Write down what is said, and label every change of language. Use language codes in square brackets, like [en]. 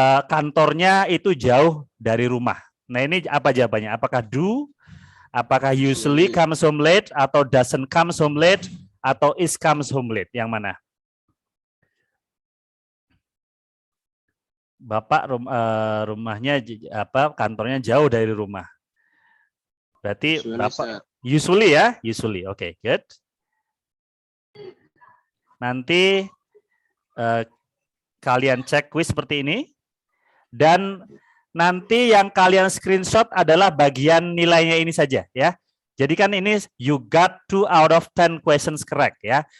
[id] Kantornya itu jauh dari rumah. Nah, ini apa jawabannya? Apakah [en] do, apakah usually comes home late, [id] atau [en] doesn't comes home late, atau is comes home late? [id] Yang mana? Bapak rumahnya kantornya jauh dari rumah. Berarti usually, Bapak usually ya, usually. [en] Oke, good. [id] Nanti kalian cek kuis seperti ini, dan nanti yang kalian screenshot adalah bagian nilainya ini saja ya. Jadi kan ini [en] you got 2 out of 10 questions correct ya.